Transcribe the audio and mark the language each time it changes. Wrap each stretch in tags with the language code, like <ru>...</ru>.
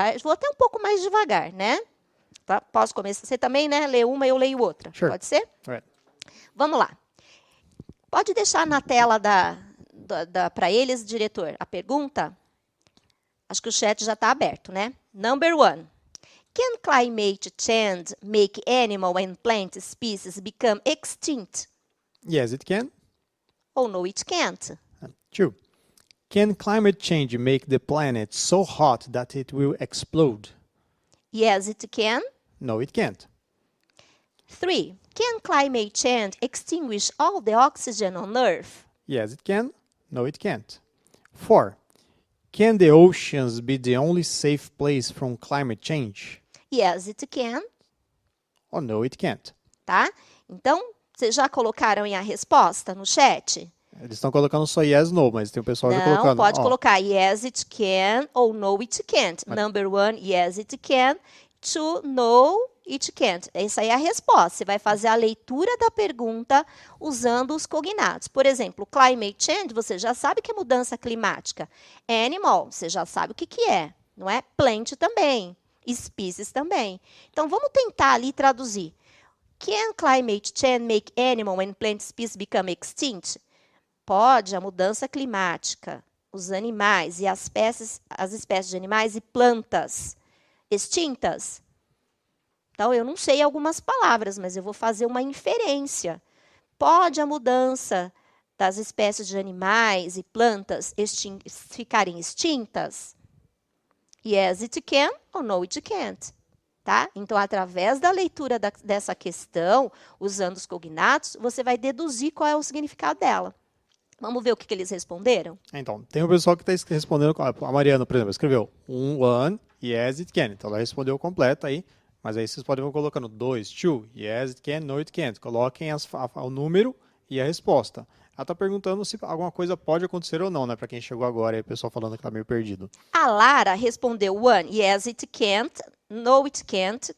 <pt>Vou até um pouco mais devagar, né? Tá? Posso começar? Você também, né? Lê uma e eu leio outra.</pt> <en>Sure.</en> <pt>Pode ser?</pt> <en>Right.</en> <pt>Vamos lá. Pode deixar na tela para eles, diretor, a pergunta? Acho que o chat já está aberto, né?</pt> <en>Number 1. Can climate change make animal and plant species become extinct? Yes, it can. Or no, it can't? 2. Can climate change make the planet so hot that it will explode? Yes, it can. No, it can't. 3. Can climate change extinguish all the oxygen on Earth? Yes, it can. No, it can't. 4. Can the oceans be the only safe place from climate change? Yes, it can. Oh, no, it can't.</en> <pt>Tá? Então, vocês já colocaram aí a resposta no chat? Eles estão colocando só</pt> <en>yes, no,</en> <pt>mas tem o pessoal já Não, colocando. pode colocar</pt> <en>yes, it can ou no, it can't. Number 1, yes, it can. 2, no, it can't.</en> <pt>Essa aí é a resposta. Você vai fazer a leitura da pergunta usando os cognatos. Por exemplo, climate change, você já sabe que é mudança climática. Animal, você já sabe o que é, não é? Plant também. Species também. Então, vamos tentar ali traduzir.</pt> <en>Can climate change make animal and plant species become extinct?</en> <pt>Pode a mudança climática, os animais e as espécies de animais e plantas extintas? Então, eu não sei algumas palavras, mas eu vou fazer uma inferência. Pode a mudança das espécies de animais e plantas ficarem extintas?</pt> <en>Yes, it can</en> <pt>ou</pt> <en>no, it can't.</en> <pt>Tá? Então, através da leitura dessa questão, usando os cognatos, você vai deduzir qual é o significado dela. Vamos ver o que eles responderam? Então, tem o pessoal que está respondendo, a Mariana, por exemplo, escreveu 1,</pt> <en>yes, it can.</en> <pt>Então, ela respondeu completo aí, mas aí vocês podem ir colocando 2, 2,</pt> <en>yes, it can, no, it can't.</en> <pt>Coloquem o número e a resposta. Ela está perguntando se alguma coisa pode acontecer ou não, né? Para quem chegou agora e o pessoal falando que está meio perdido. A Lara respondeu</pt> <en>1, yes, it can't, no, it can't.</en>